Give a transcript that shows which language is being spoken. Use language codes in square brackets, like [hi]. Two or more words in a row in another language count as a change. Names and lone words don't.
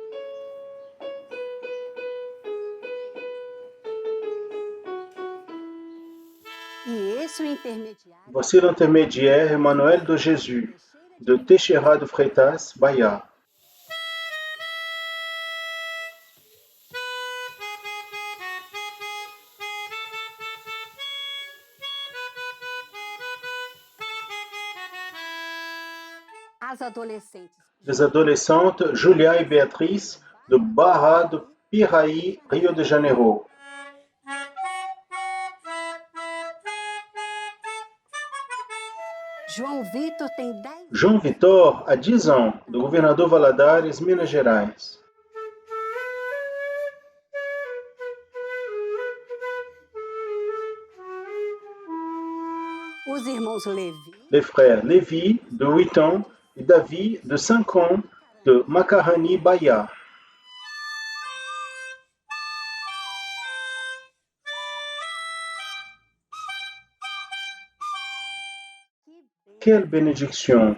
[fr] Voici l'intermédiaire Emmanuel de Jésus, de Teixeira de Freitas, Bahia. Les adolescentes Julia et Beatrice, de Barra do Piraí, Rio de Janeiro. João Vitor a 10 ans, do Governador Valadares, Minas Gerais. Les frères Lévi, de 8 ans, et Davi, de 5 ans, de Macarani, Bahia. Quelle bénédiction!